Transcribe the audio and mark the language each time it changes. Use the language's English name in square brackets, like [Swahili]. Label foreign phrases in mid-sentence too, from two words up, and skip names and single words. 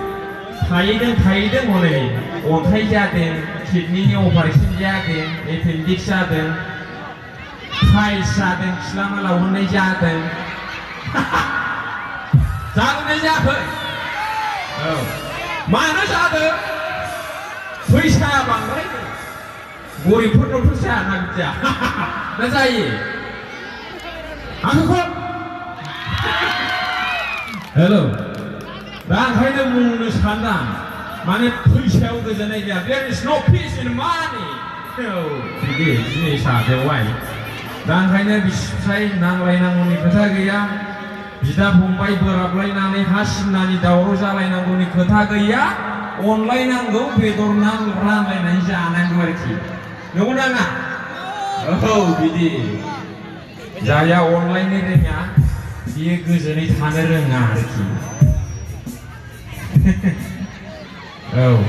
[Bodo] हनै अन्थाइ जादों किडनिनि अपारेसन जादों एपेन्डिक्स जादों फाइल्स जादों खिला मालावहोनाय जादों जादोंना जायाखै औ मानो जादों फैसाया बांद्राय गरिबफोरनावथ' जायाना बिदिया ना जायो आंखौ हेलौ दा ओंखायनो बुंनो सानदां माने फैसायाव गोजोननाय गैया [English] there is no peace in money [Bodo] औ बिदि जिनिसा बेवहाय दा ओंखायनो बिसि फिसाय नांलायनांगौनि खोथा गैया बिदा फंबाय बोराबलायनानै हा सिमनानि दावराव जालायनांगौनि खोथा गैया अनलायनांगौ बेदर ना रानलायनानै जानांगौ आरोखि नंगौना नङा औ बिदि जाया अनलायनो रोङा बियो गोजोनै थानो रोङा आरोखि औ